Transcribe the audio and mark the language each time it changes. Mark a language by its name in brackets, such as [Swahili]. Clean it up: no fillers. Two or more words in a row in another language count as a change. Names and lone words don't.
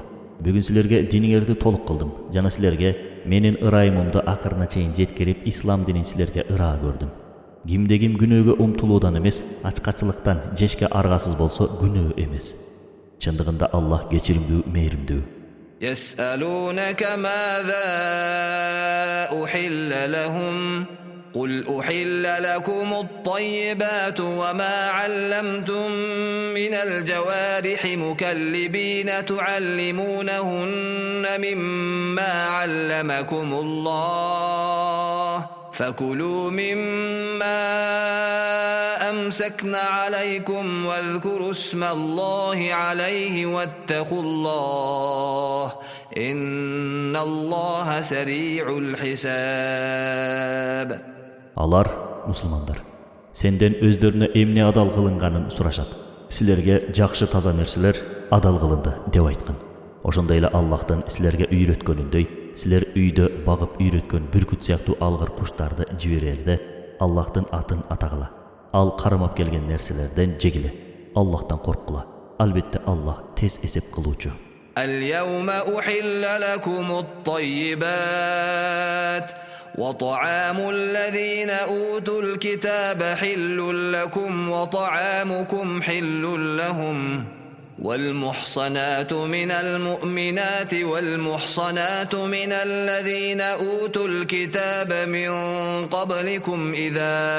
[Kyrgyz] Бүгүн силерге диниңерди толук кылдым жана силерге менин ырайымымды акырына чейин жеткирип, ислам динин силерге ыраа көрдүм. Кимде-ким күнөөгө умтулуудан эмес, ачкачылыктан жешке аргасыз болсо күнөө эмес. Чындыгында Аллах кечиримдүү, мейримдүү. [Arabic] يسألونك ماذا أحل لهم قل أحل لكم الطيبات وما علمتم من الجوارح مكلبين تعلمونهن مما علمكم الله فكلوا مما أمسكن عليكم واذكروا اسم الله عليه واتقوا الله إن الله سريع الحساب. [Kyrgyz] Алар, мусулмандар, сенден өздөрүнө эмне адал кылынганын сурашат. Силерге жакшы таза нерселер адал кылынды деп айткан. Ошондой эле Аллахтын силерге үйрөткөнүндөй, силер үйдө багып үйрөткөн бүркүт сыяктуу алгыр куштарды жиберерде Аллахтын атын атагыла. Ал кармап келген нерселерден жегиле. Аллахтан корккула. Албетте Аллах тез эсеп кылуучу. [Arabic] اليوم أحل لكم الطيبات وطعام الذين أوتوا الكتاب حل لكم وطعامكم حل لهم والمحصنات من المؤمنات والمحصنات من الذين أوتوا الكتاب من قبلكم إذا